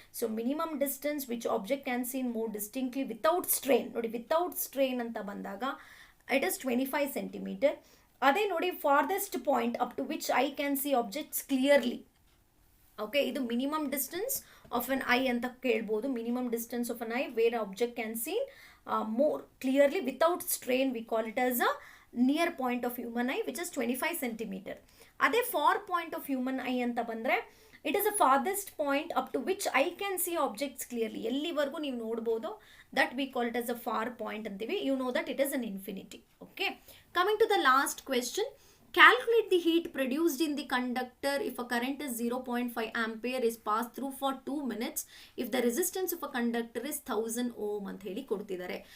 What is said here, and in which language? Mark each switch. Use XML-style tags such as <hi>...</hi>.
<en>So minimum distance which object can seen more distinctly without strain. ನೋಡಿ, without strain</en> <kn>ಅಂತ ಬಂದಾಗ</kn> <en>It is 25 centimeter.</en> <kn>ಅದೇ ನೋಡಿ,</kn> <en>Farthest point up to which I can see objects clearly. Okay,</en> <kn>ಇದು</kn> <en>minimum distance of an eye</en> <kn>ಅಂತ ಕೇಳ್ಬೋದು.</kn> <en>Minimum distance of an eye where object can seen more clearly without strain, we call it as a near point of human eye, which is 25 centimeter.</en> <kn>ಅದೇ</kn> <en>far point of human eye</en> <kn>ಅಂತ ಬಂದರೆ</kn> <en>It is a farthest point up to which I can see objects clearly.</en> <kn>ಎಲ್ಲಿವರೆಗೂ ನೀವು ನೋಡ್ಬೋದು,</kn> <en>that we call it as a far point</en> <kn>ಅಂತೀವಿ.</kn> <en>You know that it is an infinity. Okay, coming to the last question. Calculate the heat produced in the conductor if a current is 0.5 ampere is passed through for 2 minutes if the resistance of a conductor is 1000 ohm</en> <kn>ಅಂತ ಹೇಳಿ ಕೊಡ್ತಿದ್ದಾರೆ.</kn>